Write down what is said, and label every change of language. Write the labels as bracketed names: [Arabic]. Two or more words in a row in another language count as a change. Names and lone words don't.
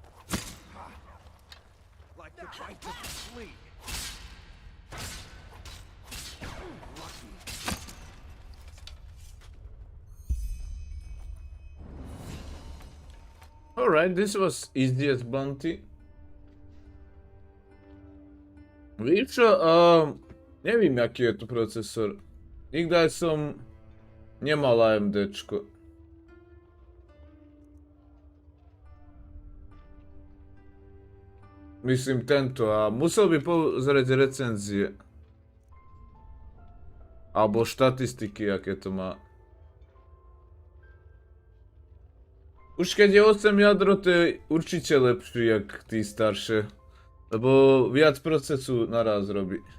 [English] Like the bite of a flea. Lucky. Alright, this was easiest bounty. [Slovak] Víš čo, nevím, aký je tu procesor. Nikdy som nemal AMDčko. Myslím tento a musel by pozrieť recenzie. Alebo štatistiky, aké to má. Už keď je 8 jadro, to je určite lepšie, jak tí staršie. Lebo viac procesu naraz robí.